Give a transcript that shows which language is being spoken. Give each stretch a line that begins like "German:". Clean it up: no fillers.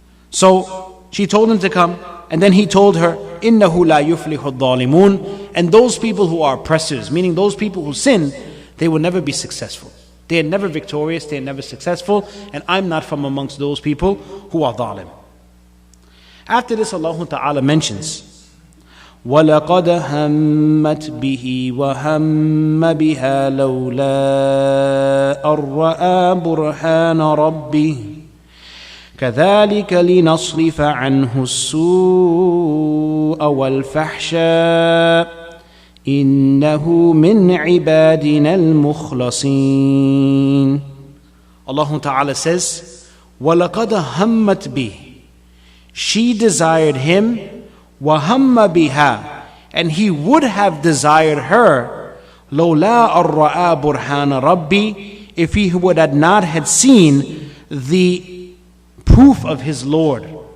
English: So she told him to come, and then he told her,
Arabic: إِنَّهُ لَا يُفْلِحُ الظَّالِمُونَ.
English: And those people who are oppressors, meaning those people who sin, they will never be successful. They are never victorious, they are never successful, and I'm not from amongst those people who are dhalim.
Arabic: After this, Allah Ta'ala mentions, وَلَقَدْ هَمَّتْ بِهِ وَهَمَّ بِهَا لَوْلَا أَرَّآ بُرْهَانَ رَبِّهِ كذلك لنصرف عنه السوء والفحشاء إنه من عبادنا المخلصين.
English: Allah Ta'ala says,
Arabic: وَلَقَدْ هَمَّتْ بِهِ.
English: She desired him,
Arabic: وَهَمَّ بِهَا.
English: and he would have desired her,
Arabic: لَوْلَا أَرْرَآ بُرْحَانَ رَبِّي,
English: if he would have not had seen the proof of his Lord.